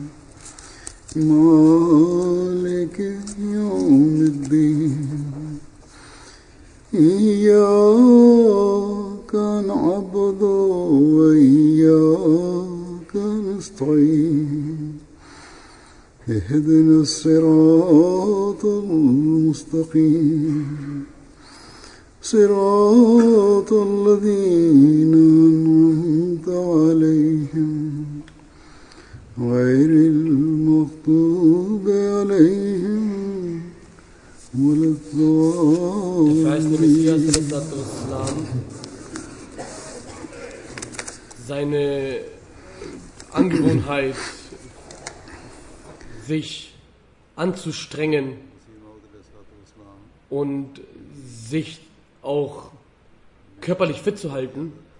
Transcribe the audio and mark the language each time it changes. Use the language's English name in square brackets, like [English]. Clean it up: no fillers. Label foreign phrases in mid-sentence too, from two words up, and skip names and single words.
[Arabic] مالك يوم الدين إياك نعبد وإياك نستعين اهدنا الصراط المستقيم صراط الذين أنعمت عليهم غير المغضوب عليهم ولا الضالين. [German] Seine Angewohnheit, sich anzustrengen und sich auch körperlich fit zu halten,